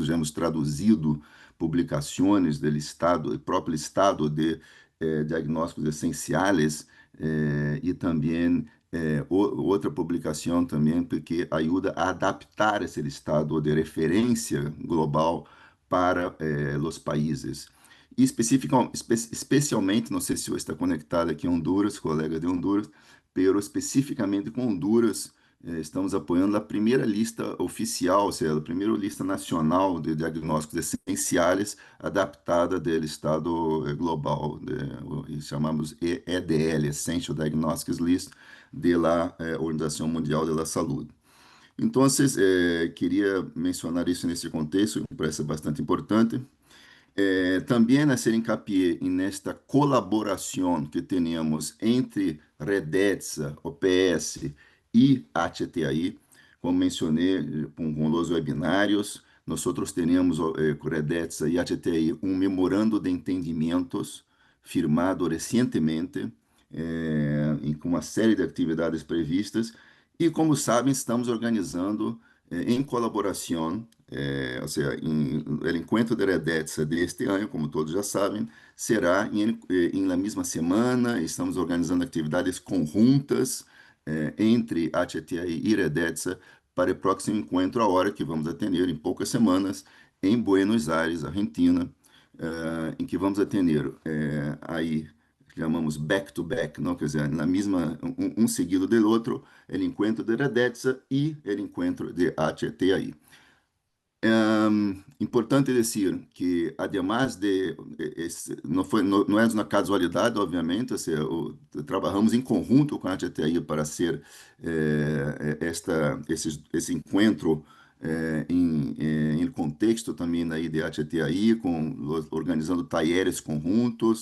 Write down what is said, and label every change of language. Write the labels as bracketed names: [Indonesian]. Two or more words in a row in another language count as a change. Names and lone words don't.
[Portuguese] Já hemos traduzido publicações do listado, próprio listado de diagnósticos essenciais e também outra publicação também porque ajuda a adaptar esse listado de referência global para os países. E especialmente, não sei se você está conectado aqui em Honduras, colega de Honduras, pero especificamente com Honduras, estamos apoiando a primeira lista oficial, ou seja, a primeira lista nacional de diagnósticos essenciais adaptada do Estado global, chamamos EDL, [English] Essential Diagnostics List, [Portuguese] da Organização Mundial da Saúde. Então, queria mencionar isso nesse contexto, me parece bastante importante. [Spanish] También hacer hincapié en esta colaboración que tenemos entre Redetsa, OPS y HTAI. Como mencioné con los webinarios, nosotros tenemos con Redetsa y HTAI un memorando de entendimentos firmado recientemente, [Portuguese] com uma série de atividades previstas. E, como sabem, estamos organizando em colaboração, ou seja, o encontro de Redetsa de este ano, como todos já sabem, será em la mesma semana. Estamos organizando atividades conjuntas entre HTI e Redetsa para o próximo encontro, a hora que vamos atender em poucas semanas, em Buenos Aires, Argentina, em que vamos atender aí chamamos [English] back to back, [Portuguese] não? Quer dizer, na mesma, seguido do outro, o encontro de Redetsa e o encontro de HTI. Importante dizer que, [Spanish] además de, [Portuguese] não é uma casualidade, obviamente, ou seja, trabalhamos em conjunto com a HTI para ser esse encontro em contexto também aí de HTI, organizando talleres conjuntos.